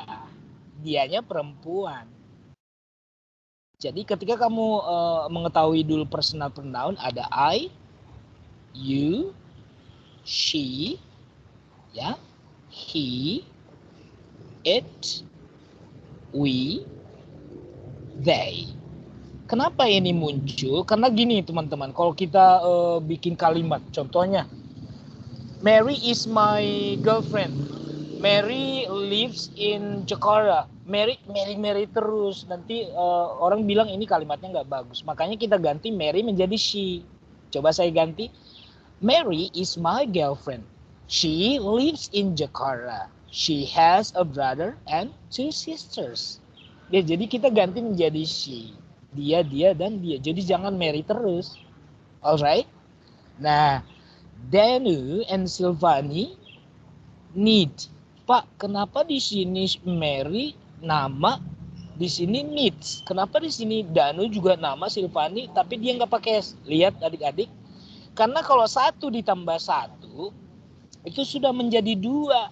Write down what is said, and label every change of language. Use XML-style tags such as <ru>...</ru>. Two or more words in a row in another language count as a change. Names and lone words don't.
<id>Dianya perempuan. Jadi ketika kamu mengetahui dulu personal pronoun, ada</id> <en>I, you, she,</en> <id>ya,</id> <en>he, it, we, they.</en> <id>Kenapa ini muncul? Karena gini teman-teman, kalau kita bikin kalimat, contohnya,</id> <en>Mary is my girlfriend. Mary lives in Jakarta.</en> <id>Mary terus. Nanti orang bilang ini kalimatnya nggak bagus. Makanya kita ganti Mary menjadi she. Coba saya ganti.</id> <en>Mary is my girlfriend. She lives in Jakarta. She has a brother and 2 sisters.</en> <id>Ya, jadi kita ganti menjadi she. Dia, dan dia. Jadi jangan Mary terus. Alright?</id> <en>Nah, Danu and Silvani need.</en> <id>Pak, kenapa di sini Mary nama Di sini needs. Kenapa di sini Danu juga nama Silvani tapi dia nggak pakai S? Lihat adik-adik. Karena kalau 1 ditambah 1 itu sudah menjadi 2.</id>